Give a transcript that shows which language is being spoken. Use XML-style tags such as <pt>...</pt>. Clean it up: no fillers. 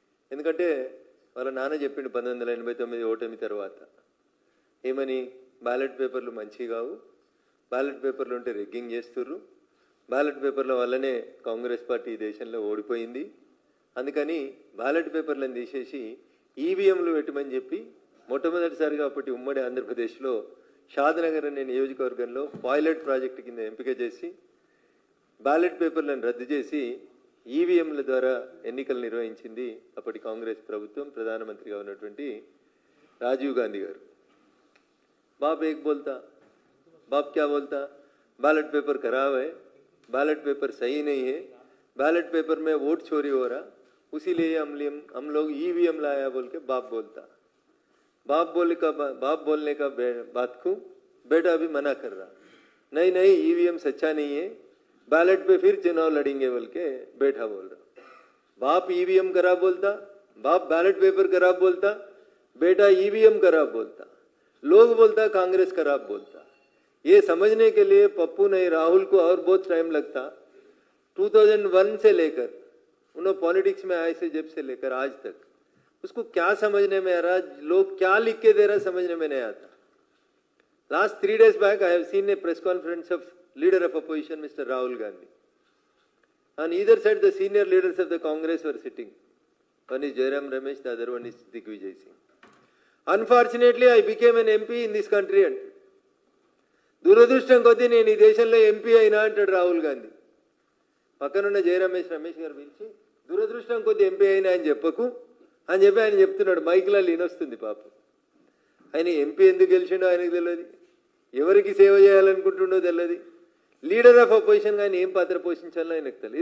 <te>ఎందుకంటే వాళ్ళ నాన్న చెప్పిండు 1989 ఓటమి తర్వాత ఏమని, బ్యాలెట్ పేపర్లు మంచివి కావు, బ్యాలెట్ పేపర్లు ఉంటే రెగ్గింగ్ చేస్తుర్రు, బ్యాలెట్ పేపర్ల వల్లనే కాంగ్రెస్ పార్టీ ఈ దేశంలో ఓడిపోయింది, అందుకని బ్యాలెట్ పేపర్లను తీసేసి ఈవీఎంలు పెట్టమని చెప్పి మొట్టమొదటిసారిగా అప్పటి ఉమ్మడి ఆంధ్రప్రదేశ్లో షాద్నగర్ అనే నియోజకవర్గంలో పైలట్ ప్రాజెక్టు కింద ఎంపిక చేసి బ్యాలెట్ పేపర్లను రద్దు చేసి ఈవీఎంల ద్వారా ఎన్నికలు నిర్వహించింది అప్పటి కాంగ్రెస్ ప్రభుత్వం, ప్రధానమంత్రిగా ఉన్నటువంటి రాజీవ్ గాంధీ గారు.</te> <hi>बाप एक बोलता, बाप क्या बोलता, बैलेट पेपर खराब है, बैलेट पेपर सही नहीं है, बैलेट पेपर में वोट चोरी हो रहा, उसीलिए हम लोग ईवीएम लाया बोल के बाप बोलता. बाप बोलने का बात को बेटा भी मना कर रहा, नहीं नहीं ईवीएम सच्चा नहीं है, बैलेट पे फिर चुनाव लड़ेंगे बोल के बेटा बोल रहा. बाप ईवीएम खराब बोलता, बाप बैलेट पेपर खराब बोलता, बेटा ईवीएम खराब बोलता, लोग बोलता कांग्रेस खराब बोलता. ये समझने के लिए पप्पू नहीं राहुल को और बहुत टाइम लगता. 2001 से लेकर उन्होंने पॉलिटिक्स में आए से जब से लेकर आज तक उसको क्या समझने में आ रहा, लोग क्या लिख के दे रहा समझने में नहीं आता.</hi> <en>Last 3 days back I have seen a press conference of leader of opposition Mr. Rahul Gandhi. On either side the senior leaders of the Congress were sitting. One is Jairam Ramesh, the other one is Digvijay Singh. Unfortunately, I became an MP in this country.</en> <te>And దురదృష్టం కొద్దీ నేను ఈ దేశంలో MP అయినా అంటాడు రాహుల్ గాంధీ. పక్కనున్న జయరమేష్ గారు పిలిచి దురదృష్టం కొద్దీ ఎంపీ అయినా అని చెప్పకు అని చెప్పి ఆయన చెప్తున్నాడు. మైక్లో లీనొస్తుంది పాపం. ఆయన ఎంపీ ఎందుకు గెలిచిండో ఆయనకు తెలియదు, ఎవరికి సేవ చేయాలనుకుంటుండో తెలియదు, లీడర్ ఆఫ్ అపోజిషన్ కానీ ఏం పాత్ర పోషించాలో ఆయనకు తెలియదు.</te>